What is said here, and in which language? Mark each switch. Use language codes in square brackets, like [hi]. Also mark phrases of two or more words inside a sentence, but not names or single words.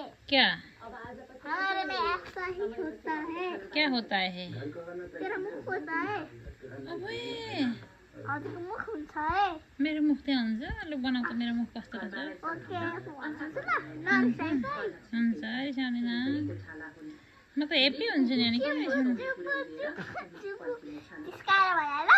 [hi] क्या हमारे में ऐसा ही होता है क्या होता है तेरा मुख होता है अबे [ne] हजुरको मुख हुन्छ है मेरो मुख त्यहाँ हुन्छ लु बनाऊ त मेरो मुख कस्तो रहेछ ओके हुन्छ ल नरिसाइस है हुन्छ रिसाउँदैन म त हेप्पी हुन्छु नि अनि किन रिसाउनु जिस्काएर भयो ल